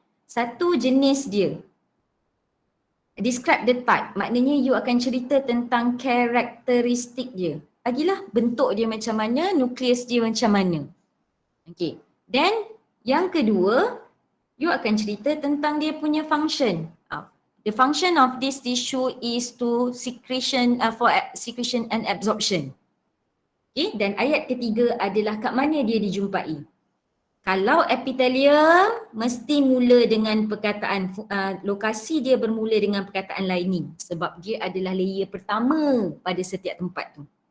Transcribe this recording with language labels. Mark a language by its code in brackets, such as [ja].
[ms] Satu jenis dia. [en] Describe the type. [ms] Maknanya you akan cerita tentang karakteristik dia. Bagilah bentuk dia macam mana, nukleus dia macam mana. Okay. Then yang kedua, you akan cerita tentang dia punya function. [en] The function of this tissue is to secretion and absorption. [ms] Okay, dan ayat ketiga adalah kat mana dia dijumpai. Kalau epithelium mesti mula dengan perkataan, lokasi dia bermula dengan perkataan lining sebab dia adalah layer pertama pada setiap tempat tu.